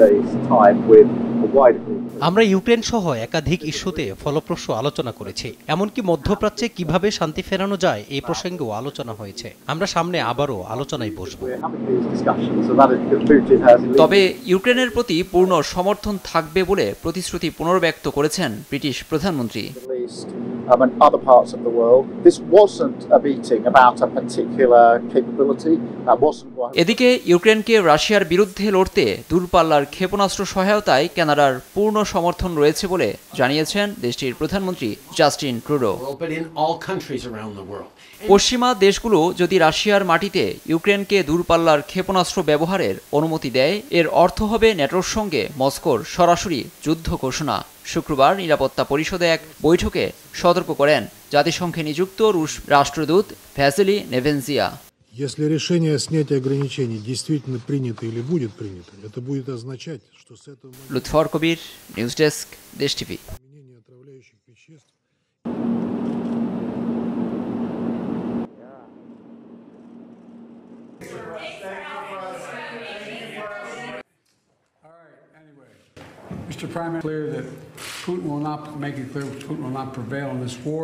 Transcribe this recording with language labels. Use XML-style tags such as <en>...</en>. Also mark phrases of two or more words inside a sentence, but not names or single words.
<bn>আমরা ইউক্রেন সহ একাধিক ইস্যুতে ফলপ্রসূ আলোচনা করেছি। এমনকি মধ্যপ্রাচ্যে কিভাবে শান্তি ফেরানো যায় এই প্রসঙ্গেও আলোচনা হয়েছে। আমরা সামনে আবারও আলোচনায় বসব। তবে ইউক্রেনের প্রতি পূর্ণ সমর্থন থাকবে বলে প্রতিশ্রুতি পুনর্ব্যক্ত করেছেন ব্রিটিশ প্রধানমন্ত্রী।</bn> <en>And other parts of the world. This wasn't a meeting about a particular capability. That wasn't what...</en> <bn>এদিকে ইউক্রেনকে রাশিয়ার বিরুদ্ধে লড়তে দূরপাল্লার ক্ষেপণাস্ত্র সহায়তায় কানাডার পূর্ণ সমর্থন রয়েছে বলে জানিয়েছেন দেশটির প্রধানমন্ত্রী জাস্টিন ট্রুডো। পশ্চিমা দেশগুলো যদি রাশিয়ার মাটিতে ইউক্রেনকে দূরপাল্লার ক্ষেপণাস্ত্র ব্যবহারের অনুমতি দেয়, এর অর্থ হবে ন্যাটোর সঙ্গে মস্কোর সরাসরি যুদ্ধ ঘোষণা। শুক্রবার নিরাপত্তা পরিষদে এক বৈঠকে সতর্ক করেন জাতিসংঘে নিযুক্ত রুশ রাষ্ট্রদূত ভ্যাসিলি নেভেনজিয়া।</bn> <ru>Если решение о снятии ограничений действительно принято или будет принято, это будет означать, что с этого...</ru> <bn>লুৎফর কবির, নিউজ ডেস্ক, দেশ টিভি।</bn> <en>Mr. Prime Minister, clear that Putin will not make it clear Putin will not prevail in this war.</en>